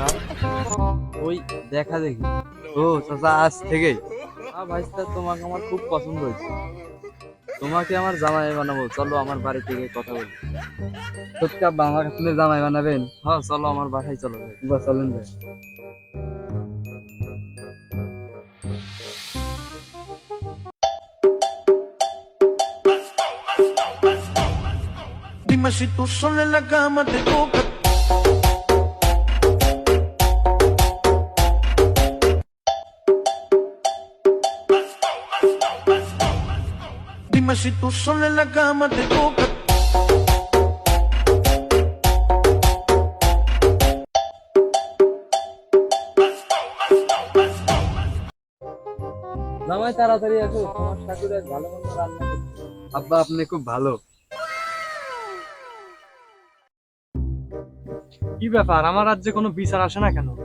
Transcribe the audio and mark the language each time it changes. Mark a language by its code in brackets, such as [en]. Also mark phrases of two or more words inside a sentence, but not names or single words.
[bn] ওই দেখা দেখি। ও চাচা আজ থেকেই? ভাইস্তা তোমাকে আমার খুব পছন্দ হয়েছে। তোমাকে আমার জামাই বানাবো, চলো আমার বাড়ি থেকে কথা বলি। সত্যি আব্বা আমার আপনি জামাই বানাবেন? হ্যাঁ চলো আমার বাসায় চলো ভাই। চলেন ভাই। [es] Dime si tú sola en la cama te toca. Dime si tú sola en la cama te toca. [bn] জামাই তাড়াতাড়ি আসো, তোমার শাশুড়ি আজ ভালো মন্দ রান্না করছে। আব্বা আপনি খুব ভালো। কি ব্যাপার, আমার রাজ্যে কোনো বিচার আসে না কেন?